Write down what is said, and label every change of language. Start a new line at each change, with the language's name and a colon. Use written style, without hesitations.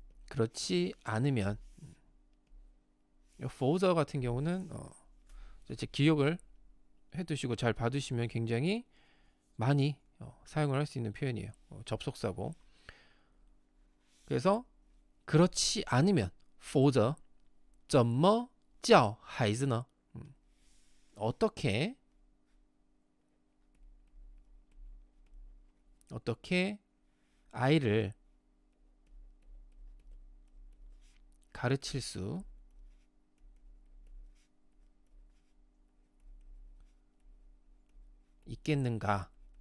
Korean: 그렇지 않으면 for 같은 경우는 제 기억을 해두시고 잘 봐두시면 굉장히 많이 사용을 할 수 있는 표현이에요. 접속사고. 그래서 그렇지 않으면
Chinese: 否则怎么教孩子呢?
Korean: 어떻게 아이를 가르칠 수 있겠는가?